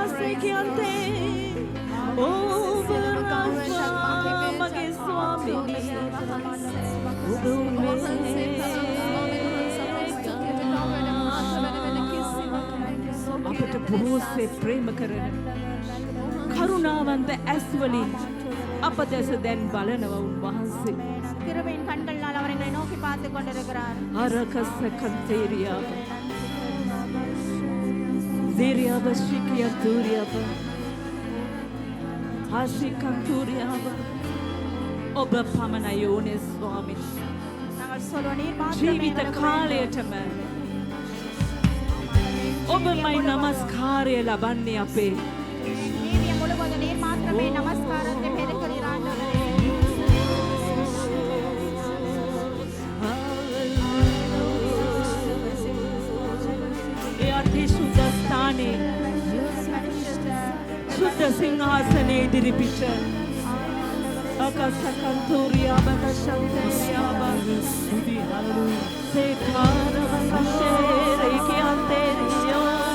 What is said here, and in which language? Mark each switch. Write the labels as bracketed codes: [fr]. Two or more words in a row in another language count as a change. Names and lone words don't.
[si] කියන්තේ ඔබ රාජා මගේ ස්වාමිනී අපට බොහෝසේ ප්‍රේම කරන කරුණාවන්ත ඇස් වලින් අප දෙස දැන් බලනවා උන්වහන්සේ. [ta] கிருபையின் கண்களால் அவர் எங்களை நோக்கி பார்த்து கொண்டிருக்கிறார். අරකස කන්තේරියාව දේරියාව ශිකියතුරියාව ආසිකන්තුරියාව [si] ඔබ පමණයි ඕනේ ස්වාමී. [ta] நாங்கள் சொல்வோம் நீர் மாத்திரமே [si] ජීවිත [ta] எங்களுக்கு [si] කාලයටම ඔබමයි නමස්කාරය ලබන්නේ අපේ. [ta] நீதியை முழுவதும் நீர் மாத்திரமே நமஸ்காரத்தை பெறுகிறீர் ஆண்டவரே. [si] ඒ අති සුද්ධ ස්ථානයේ සුද්ධ සිංහාසනයේ ඉදිරිපිට අකසකන්තුරියාව නශන්තරියාව සේකාරව කශේරේ කියන්තේරියෝ